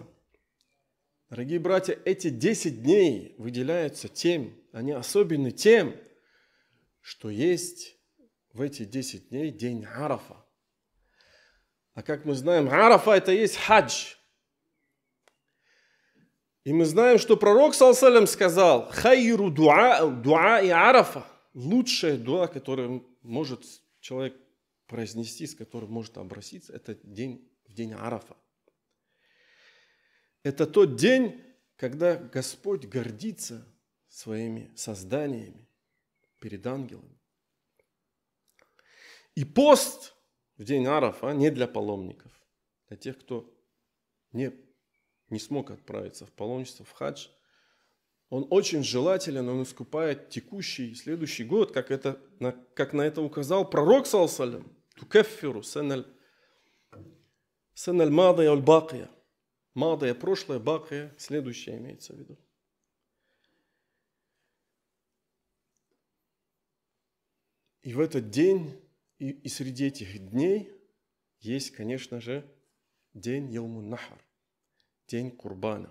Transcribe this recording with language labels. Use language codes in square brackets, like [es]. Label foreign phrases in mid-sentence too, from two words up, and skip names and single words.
[ru] Дорогие братья, эти 10 дней выделяются тем, они особенны тем, что есть в эти 10 дней день Арафа. А как мы знаем, Арафа это есть хадж. И мы знаем, что пророк, [ar] صلى الله عليه وسلم, сказал: «خير الدعاء دعاء عرفة». [ru] Лучшая дуа, которую может человек произнести, с которым может обратиться, это в день Арафа. Это тот день, когда Господь гордится своими созданиями перед ангелами. И пост в день Арафа не для паломников, для тех, кто не смог отправиться в паломничество, в хадж. Он очень желателен, он искупает текущий, следующий год, как на это указал пророк, [ar] صلى الله عليه وسلم. تكفر السنة الماضية والباقية. [ru] Мадия прошлое, бакия следующее имеется в виду. И в этот день, и среди этих дней есть, конечно же, день [ar] يوم النحر, [ru] день Курбана.